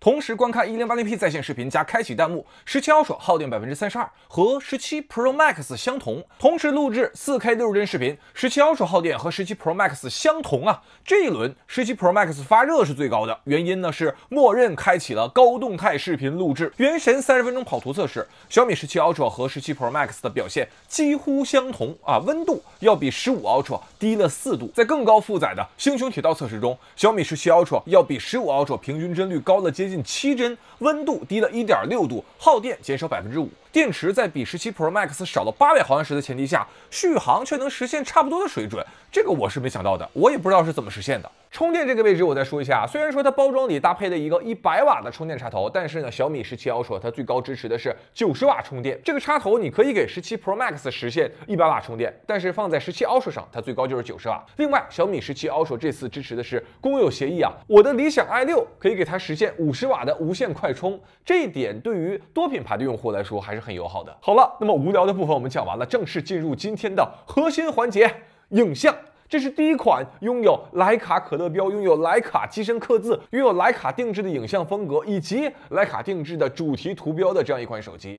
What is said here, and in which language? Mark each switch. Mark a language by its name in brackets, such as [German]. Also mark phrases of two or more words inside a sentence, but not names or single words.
[Chinese] 同時觀看 1080p 在線視頻加開啟彈幕，17 Ultra 耗電32%，和17 Pro Max 相同。同時錄製 4K 60幀視頻，17 Ultra 耗電和17 Pro Max 相同啊。這一輪17 Pro Max 發熱是最高的，原因呢是默認開啟了高動態視頻錄製，原神30分鐘跑圖測試，小米17 Ultra 和17 Pro Max 的表現幾乎相同啊，溫度要比15 Ultra 低了4度。在更高負載的星穹鐵道測試中，小米17 Ultra 要比15 Ultra 平均幀率高了接近7幀，溫度低了 1.6度，耗電減少 5%。電池在比17 Pro Max 少了800毫安時的前提下，續航卻能實現差不多的水準，這個我是沒想到的，我也不知道是怎麼實現的。充電這個位置我再說一下，雖然說它包裝裡搭配了一個100瓦的充電插頭，但是呢，小米17 Ultra 它最高支持的是90瓦充電。这個插頭你可以給17 Pro Max 實現100瓦充電，但是放在17 Ultra 上，它最高就是90瓦。另外，小米17 Ultra 這次支持的是公有協議啊，我的理想 i6 可以給它實現50瓦的無線快充，這一點對於多品牌的用戶來說還是很友好的。好了，那麼無聊的部分我們講完了，正式進入今天的核心環節——影像。這是第一款擁有徠卡可樂標、擁有徠卡機身刻字、擁有徠卡定制的影像風格以及徠卡定制的主題圖標的這樣一款手機。